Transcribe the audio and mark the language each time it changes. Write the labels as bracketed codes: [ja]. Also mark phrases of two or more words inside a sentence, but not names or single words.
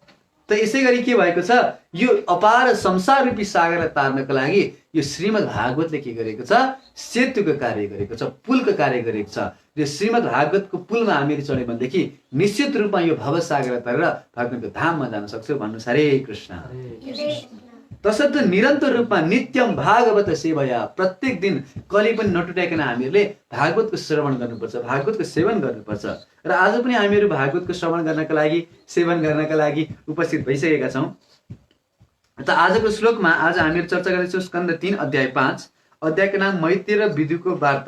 [ne] त यसै गरी के भएको छ, यो अपार संसार रूपी सागरलाई तार्नको लागि यो श्रीमद् भागवतले के गरेको छ, सेतुको कार्य गरेको छ, पुलको कार्य गरेको छ। यो श्रीमद् भागवतको पुलमा हामीहरू चढ्यो भनेदेखि निश्चित रूपमा यो भवसागरलाई तरेर भगवानको धाममा जान सक्छौँ। भन्नुहोस् हरे कृष्ण। तसर्थ निरन्तर रूपमा [sa] नित्यम भागवत सेवया, [ne] प्रत्येक दिन कहिले पनि नटुटाइकन हामीहरूले भागवतको श्रवण गर्नुपर्छ, भागवतको सेवन गर्नुपर्छ। र आज पनि हामीहरू भागवतको श्रवण गर्नका लागि, सेवन गर्नका लागि उपस्थित भइसकेका छौँ। त आजको श्लोकमा आज हामीहरू चर्चा गर्दैछौँ स्कन्द 3 अध्याय 5, अध्यायको नाम मैत्री र विदुरको वार्ता।